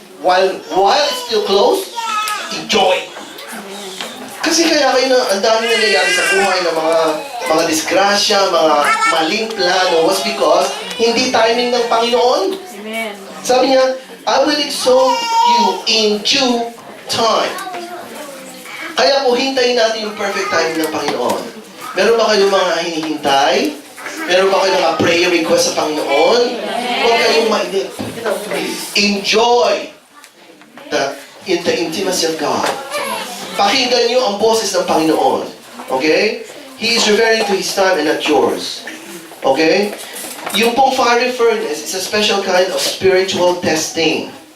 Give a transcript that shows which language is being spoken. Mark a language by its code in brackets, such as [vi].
[en] While it's still closed, enjoy. [tl] Kasi kaya kayo na ang dami nangyayari sa buhay ng mga disgrasya, mga maling plano [en] was because [tl] hindi timing ng Panginoon. Amen. Sabi niya, [en] I will exalt you in due time. [tl] Kaya po, hintayin natin yung perfect timing ng Panginoon. Meron ba kayong mga hinihintay? Meron ba kayong mga prayer request sa Panginoon? Huwag kayong mainip. [en] Enjoy the intimacy of God. [tl] Pakinggan niyo ang boses ng Panginoon. Okay? [en] He is referring to His time and not yours. Okay? [tl] Yung pong [en] fiery furnace is a special kind of spiritual testing.